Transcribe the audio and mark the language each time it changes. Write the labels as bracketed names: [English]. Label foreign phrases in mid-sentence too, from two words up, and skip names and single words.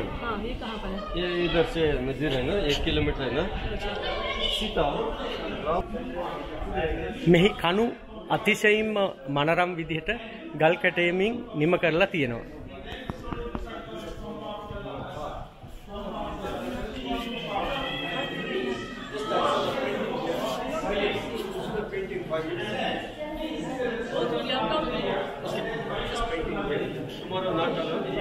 [Hindi] हाँ, ये कहाँ पर है? ये इधर से नजदीक है ना, 1 किलोमीटर है ना। सीता [Sinhala] මෙහි කණු අතිශයින්ම මනරම් විදිහට ගල් කැටයමින් නිම කරලා තියෙනවා. [English] tomorrow not alone.